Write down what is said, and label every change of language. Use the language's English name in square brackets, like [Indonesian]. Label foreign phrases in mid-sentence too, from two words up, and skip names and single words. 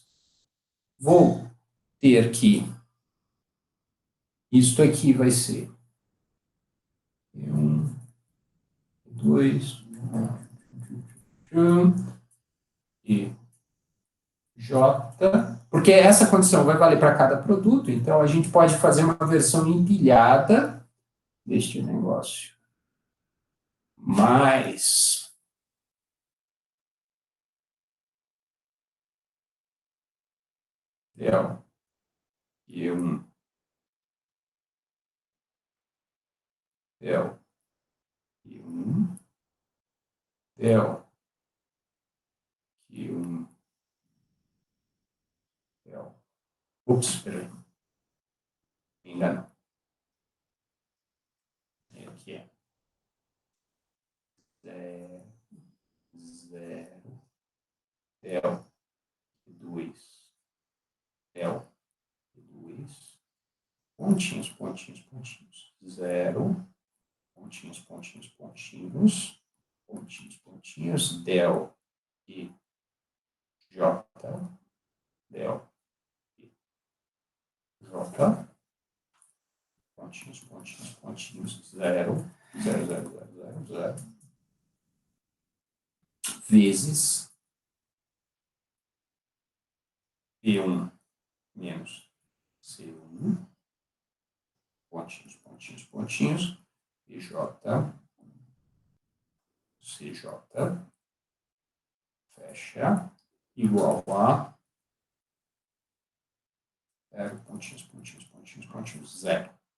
[Portuguese] Vou ter que isto aqui vai ser 1, 2, e J, porque essa condição vai valer para cada produto, então a gente pode fazer uma versão empilhada deste negócio. Mais del E1 del E1 del E1 del. Ups, peraí. Ainda não. Aqui é 0 del 2 del 2 pontinhos, pontinhos, pontinhos. 0 pontinhos, pontinhos, pontinhos, pontinhos, pontinhos, del e j, del e j, pontinhos, pontinhos, pontinhos, 0, 0, 0, 0, 0, 0, vezes P1 menos C1, pontinhos, pontinhos, pontinhos, PJ, CJ, fecha, igual a 0, pontinhos, pontinhos, pontinhos, pontinhos, 0.